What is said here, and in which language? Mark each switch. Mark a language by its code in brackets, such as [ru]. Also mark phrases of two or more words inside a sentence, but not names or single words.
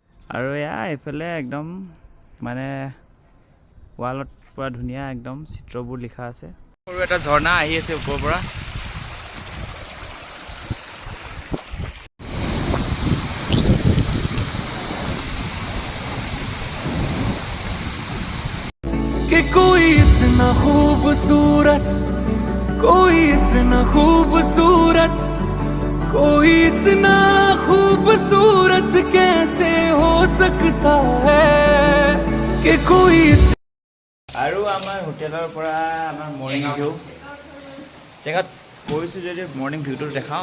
[as] আৰু এয়া এইফালে একদম মানে ৱালত পুৰা ধুনীয়া একদম চিত্ৰবোৰ লিখা আছে। সৰু এটা ঝৰ্ণা আহি আছে ওপৰৰ পৰা। [hi] कि कोई इतना खूबसूरत, कोई इतना खूबसूरत, कोई इतना खूबसूरत कैसे हो सकता है कि कोई। [as] আৰু আমাৰ হোটেলৰ পৰা আমাৰ [en] morning view [as] জেগাত গৈছোঁ যদি [en] morning viewটো [as] দেখাওঁ।